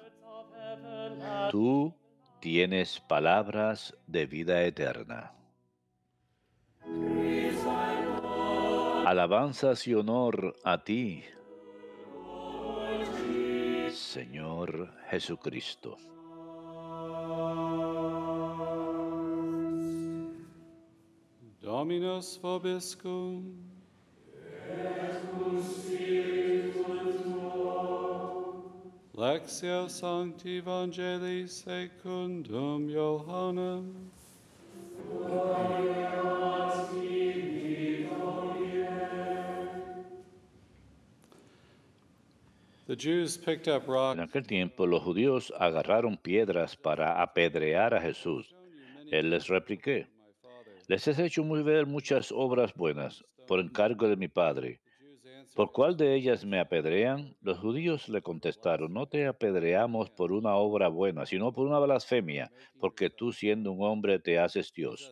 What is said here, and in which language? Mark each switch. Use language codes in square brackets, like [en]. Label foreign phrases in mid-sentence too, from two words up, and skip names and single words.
[es] Tú tienes palabras de vida eterna. Alabanzas y honor a ti, Señor Jesucristo. [la] Dominus vobiscum. Lectio Sancti Evangelii secundum Johannem. [en] The Jews picked up [es] En [en] rocks. [es] aquel tiempo los judíos agarraron piedras para apedrear a Jesús. Él les replicó: les he hecho muy ver muchas obras buenas por encargo de mi Padre. ¿Por cuál de ellas me apedrean? Los judíos le contestaron: no te apedreamos por una obra buena, sino por una blasfemia, porque tú siendo un hombre te haces Dios.